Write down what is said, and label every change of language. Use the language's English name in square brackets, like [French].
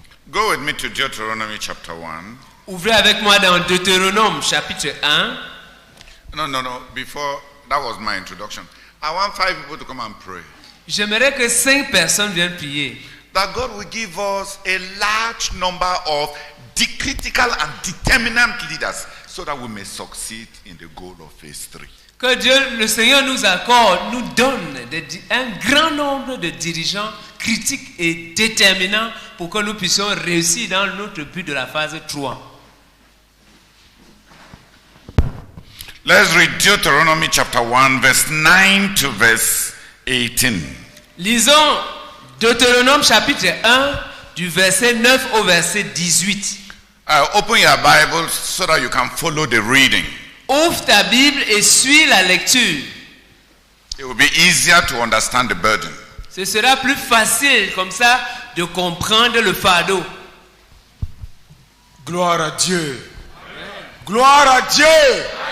[English] Go with me to Deuteronomy chapter 1. [French] Ouvrez avec moi dans Deutéronome chapitre 1. [English] No. Before, that was my introduction. I want 5 people to come and pray. [French] J'aimerais que 5 personnes viennent prier. [English] That God will give us a large number of critical and determinant leaders so that we may succeed in the goal of phase 3. [French] Que Dieu, le Seigneur nous accorde, nous donne un grand nombre de dirigeants critiques et déterminants pour que nous puissions réussir dans notre but de la phase 3. [English] Let's read Deuteronomy chapter 1 verse 9 to verse 18. [French] Lisons Deutéronome chapitre 1 du verset 9 au verset 18. [English] Open your Bible so that you can follow the reading. [French] Ouvre ta Bible et suis la lecture. [English] It will be easier to understand the burden. [French] Ce sera plus facile comme ça de comprendre le fardeau. Gloire à Dieu. Amen. Gloire à Dieu. Amen.